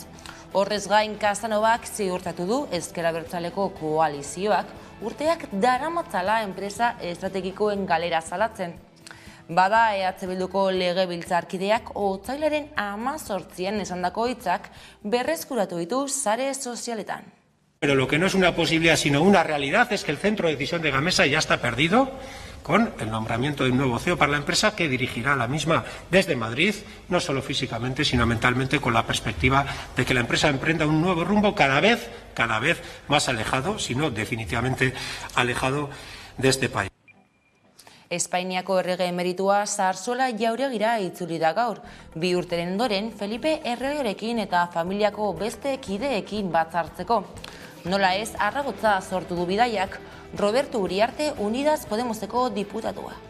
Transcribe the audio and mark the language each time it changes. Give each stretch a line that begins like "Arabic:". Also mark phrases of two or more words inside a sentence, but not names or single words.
Basque: Horrez gain, Casanovak ziurtatu du Ezker Abertzaleko koalizioak urteak daramatzala enpresa estrategikoen galera salatzen. Bada EH Bilduko legebiltzarkideak otsailaren 18an esandako hitzak berreskuratu ditu sare sozialetan.
Spanish: Pero lo que no es una posibilidad sino una realidad es que el centro de decisión de Gamesa ya está perdido con el nombramiento de un nuevo CEO para la empresa que dirigirá la misma desde Madrid, no solo físicamente sino mentalmente, con la perspectiva de que la empresa emprenda un nuevo rumbo cada vez más alejado, si no definitivamente alejado de este país.
Basque: Espainiako errege emeritua Zarzuela Jauregira itzuli da gaur. 2 urteren ondoren Felipe erregerekin eta familiako beste kideekin batzartzeko. Nola ez harragotza sortu du bidaiak Roberto Uriarte Unidas Podemoseko diputatua.